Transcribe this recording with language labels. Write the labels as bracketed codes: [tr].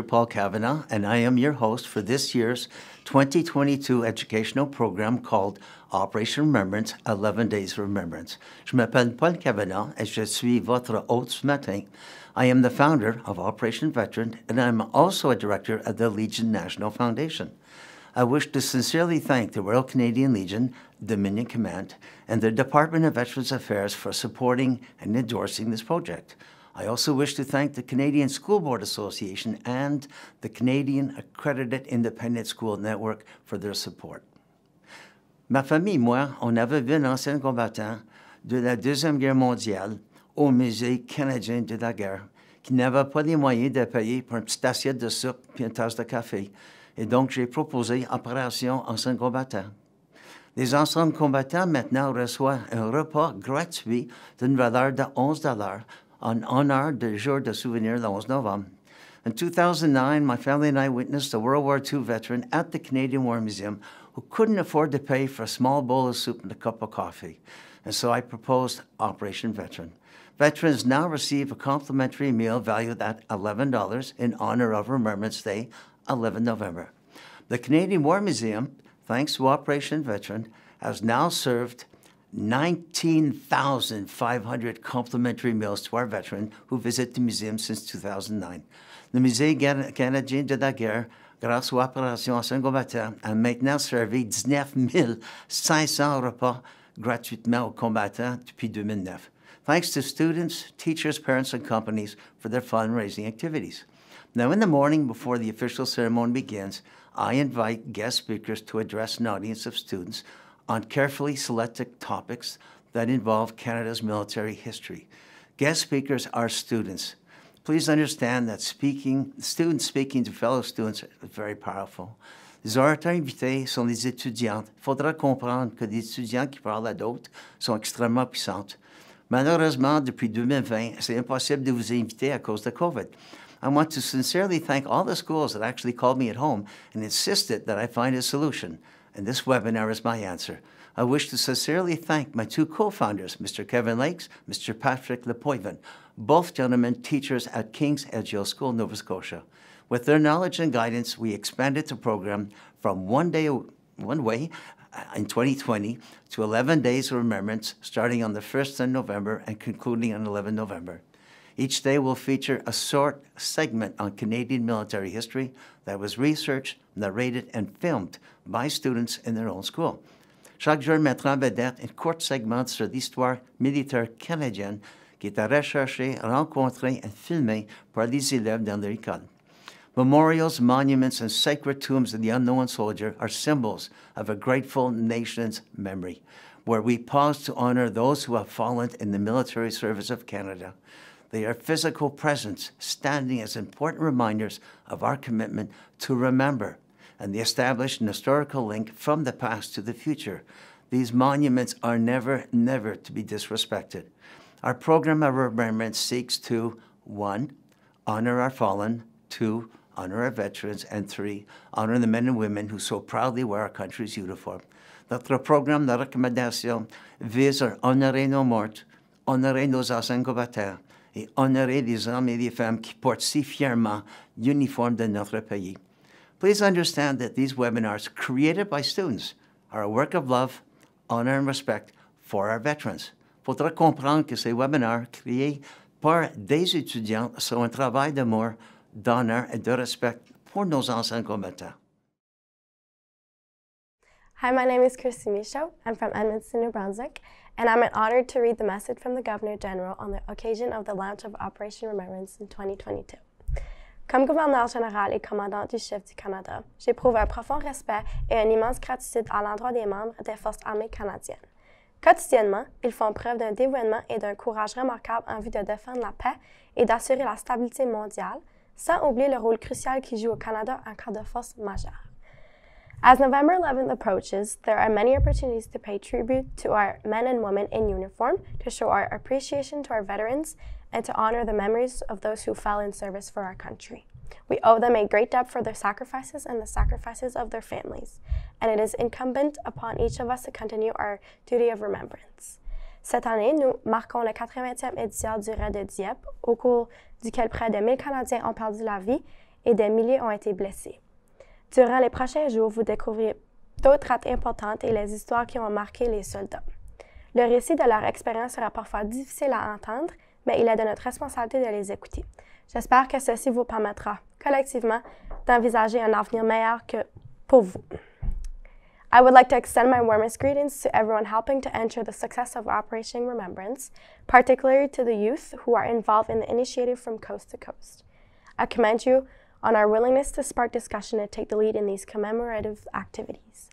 [en] Paul Kavanagh, and I am your host for this year's 2022 educational program called Operation Remembrance, 11 Days of Remembrance. [fr] Je m'appelle Paul Kavanagh, et je suis votre hôte ce matin. [en] I am the founder of Operation Veteran, and I'm also a director of the Legion National Foundation. I wish to sincerely thank the Royal Canadian Legion, Dominion Command, and the Department of Veterans Affairs for supporting and endorsing this project. I also wish to thank the Canadian School Board Association and the Canadian Accredited Independent School Network for their support. [fr] Ma famille et moi, on avait vu un ancien combattant de la Deuxième Guerre mondiale au Musée canadien de la guerre qui n'avait pas les moyens de payer pour une petite assiette de soupe et une tasse de café. Et donc, j'ai proposé Opération Ancien combattant. Les anciens combattants maintenant reçoivent un repas gratuit d'une valeur de $11 en honor du jour de souvenir le 11 novembre. [en] In 2009, my family and I witnessed a World War II veteran at the Canadian War Museum who couldn't afford to pay for a small bowl of soup and a cup of coffee. And so I proposed Operation Veteran. Veterans now receive a complimentary meal valued at $11 in honor of Remembrance Day, 11 November. The Canadian War Museum, thanks to Operation Veteran, has now served 19,500 complimentary meals to our veterans who visit the museum since 2009. [fr] Le Musée canadien de la guerre, grâce aux opérations Anciens combattants, a maintenant servi 19 500 repas gratuitement aux combattants depuis 2009. [en] Thanks to students, teachers, parents, and companies for their fundraising activities. Now, in the morning before the official ceremony begins, I invite guest speakers to address an audience of students on carefully selected topics that involve Canada's military history. Guest speakers are students. Please understand that students speaking to fellow students is very powerful. [fr] Les orateurs invités sont les étudiantes. Il faudra comprendre que des étudiants qui parlent à d'autres sont extrêmement puissantes. Malheureusement, depuis 2020, c'est impossible de vous inviter à cause de COVID. [en] I want to sincerely thank all the schools that actually called me at home and insisted that I find a solution. And this webinar is my answer. I wish to sincerely thank my two co-founders, Mr. Kevin Lakes, Mr. Patrick Lepoivin, both gentlemen teachers at King's Edgehill School, Nova Scotia. With their knowledge and guidance, we expanded the program from one way in 2020 to 11 days of remembrance, starting on the 1st of November and concluding on 11 November. Each day will feature a short segment on Canadian military history that was researched, narrated, and filmed by students in their own school. [fr] Chaque jour mettra en vedette un court segment sur l'histoire militaire canadienne qui est recherché, rencontré et filmé par les élèves dans leur école. [en] Memorials, monuments, and sacred tombs of the unknown soldier are symbols of a grateful nation's memory, where we pause to honor those who have fallen in the military service of Canada. They are physical presence, standing as important reminders of our commitment to remember, and they establish an historical link from the past to the future. These monuments are never to be disrespected. Our program of remembrance seeks to, 1, honor our fallen, 2, honor our veterans, and 3, honor the men and women who so proudly wear our country's uniform. [fr] Notre programme de recommandation vise à honorer nos morts, honorer nos anciens combattants, et honorer les hommes et les femmes qui portent si fièrement l'uniforme de notre pays. [en] Please understand that these webinars created by students are a work of love, honor, and respect for our veterans. [fr] Faudra comprendre que ces webinars créés par des étudiants sont un travail d'amour, d'honneur et de respect pour nos anciens combattants. [en] Hi, my name is Christy Michaud. I'm from Edmonton, New Brunswick, and I'm honored to read the message from the Governor General on the occasion of the launch of Operation Remembrance in 2022. [fr] Comme gouverneur général et commandant du chef du Canada, j'éprouve un profond respect et une immense gratitude à l'endroit des membres des Forces armées canadiennes. Quotidiennement, ils font preuve d'un dévouement et d'un courage remarquable en vue de défendre la paix et d'assurer la stabilité mondiale, sans oublier le rôle crucial qu'ils jouent au Canada en cas de force majeure. [en] As November 11th approaches, there are many opportunities to pay tribute to our men and women in uniform, to show our appreciation to our veterans, and to honor the memories of those who fell in service for our country. We owe them a great debt for their sacrifices and the sacrifices of their families, and it is incumbent upon each of us to continue our duty of remembrance. [fr] Cette année, nous marquons la 80e édition du raid de Dieppe, au cours duquel près de 1000 Canadiens ont perdu la vie et des milliers ont été blessés. Durant les prochains jours, vous découvrirez d'autres raids importantes et les histoires qui ont marqué les soldats. Le récit de leur expérience sera parfois difficile à entendre, mais il est de notre responsabilité de les écouter. J'espère que ceci vous permettra, collectivement, d'envisager un avenir meilleur que pour vous. [en] I would like to extend my warmest greetings to everyone helping to ensure the success of Operation Remembrance, particularly to the youth who are involved in the initiative from coast to coast. I commend you on our willingness to spark discussion and take the lead in these commemorative activities.